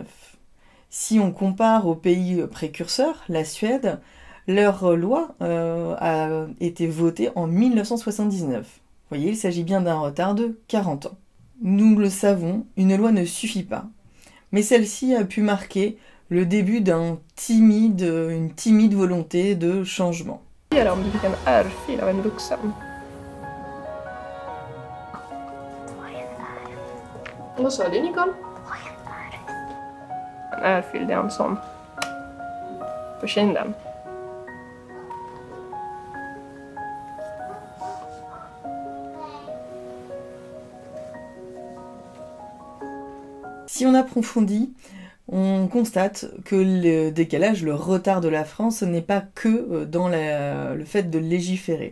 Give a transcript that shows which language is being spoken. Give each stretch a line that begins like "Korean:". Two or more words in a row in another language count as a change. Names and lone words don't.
French: Si on compare aux pays précurseurs, la Suède, leur loi a été votée en 1979. Vous voyez, il s'agit bien d'un retard de 40 ans. Nous le savons, une loi ne suffit pas. Mais celle-ci a pu marquer le début d'une timide volonté de changement.
Swedish: Om du fick en örfil av en vuxen. Vad sa du, Nicole? En örfil, det är en sån på kinden.
French: Si on approfondit, on constate que le décalage, le retard de la France n'est pas que dans le fait de légiférer.